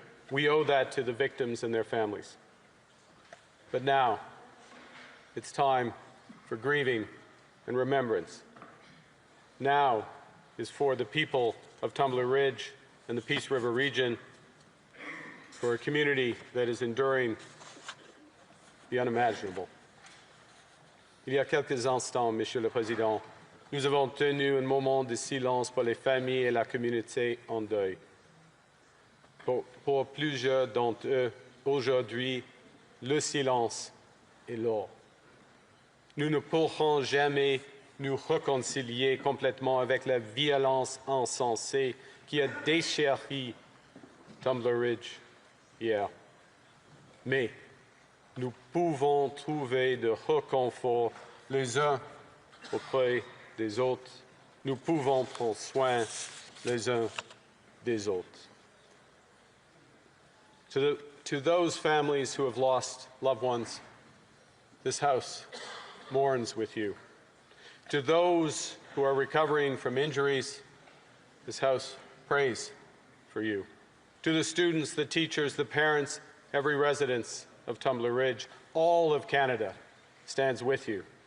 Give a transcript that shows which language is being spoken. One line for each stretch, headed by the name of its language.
English: We owe that to the victims and their families. But now, it's time for grieving and remembrance. Now is for the people of Tumbler Ridge and the Peace River region, for a community that is enduring the unimaginable.
French: Il y a quelques instants, Monsieur le Président, nous avons tenu un moment de silence pour les familles et la communauté en deuil. Pour plusieurs d'entre eux, aujourd'hui, le silence est lourd. Nous ne pourrons jamais nous réconcilier complètement avec la violence insensée qui a déchéri Tumbler Ridge hier. Mais nous pouvons trouver de réconfort les uns auprès des autres. Nous pouvons prendre soin les uns des autres.
English: To those families who have lost loved ones, this house mourns with you. To those who are recovering from injuries, this house prays for you. To the students, the teachers, the parents, every resident of Tumbler Ridge, all of Canada stands with you.